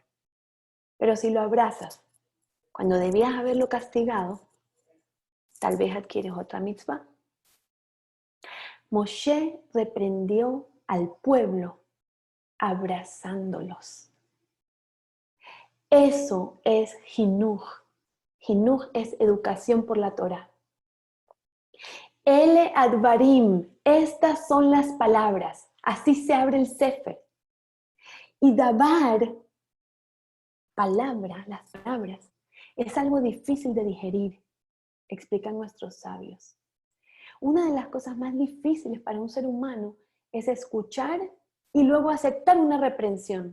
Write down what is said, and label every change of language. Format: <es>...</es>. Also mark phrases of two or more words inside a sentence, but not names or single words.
<es>Pero si lo abrazas cuando debías haberlo castigado, tal vez adquieres otra mitzvah. Moshe reprendió al pueblo abrazándolos. Eso es Jinuj. Jinuj es educación por la Torah.</es> <he>אלה הדברים,</he> <es>estas son las palabras. Así se abre el Sefer. Y dabar, palabra, las palabras, es algo difícil de digerir, explican nuestros sabios. Una de las cosas más difíciles para un ser humano es escuchar y luego aceptar una reprensión.</es>